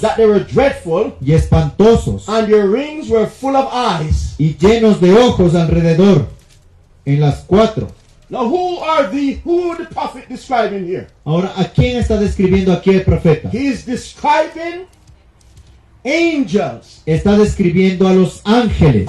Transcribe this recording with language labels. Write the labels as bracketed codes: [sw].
[en] that they were dreadful, [es] y espantosos [en] and their rings were full of eyes. [es] y llenos de ojos alrededor en las cuatro. [en] Now who the prophet describing here? [es] Ahora, ¿a quién está describiendo aquí el profeta? [en] He's describing angels. [es] Está describiendo a los ángeles.